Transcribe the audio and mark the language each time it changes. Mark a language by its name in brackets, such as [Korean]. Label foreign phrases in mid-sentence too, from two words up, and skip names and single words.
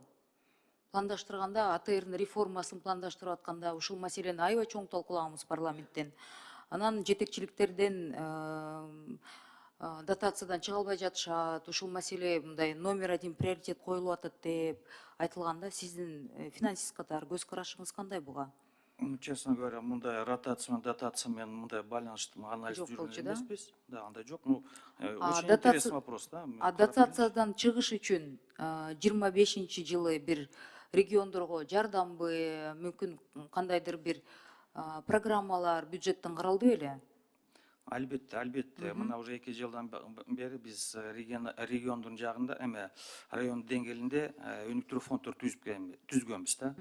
[Kyrgyz] Пландаштырганда, АТРдын реформасын пландаштырып атканда ушул маселени аябай чоң талкуулаганбыз парламенттен. Анан жетекчиликтерден дотациядан чыга албай жатышат, ушул маселе мындай номер 1 приоритет коюлуп атат деп айтылганда, сиздин финансист катары көз карашыңыз кандай буга? [Russian] Честно говоря, [Kyrgyz] мындай ротация менен дотация менен мындай байланыштуу анализ жүргөн эмеспиз. Да, андай жок. [Russian] Очень интересный вопрос, да. [Kyrgyz] Дотациядан чыгыш үчүн 25-жылы бир региондорго жардамбы, мүмкүн кандайдыр бир программалар бюджеттен каралды беле? Албетте. Мына уже 2 жылдан бери биз региондун жагында, район деңгээлинде өнүктүрүү фонддор түзгөнбүз да.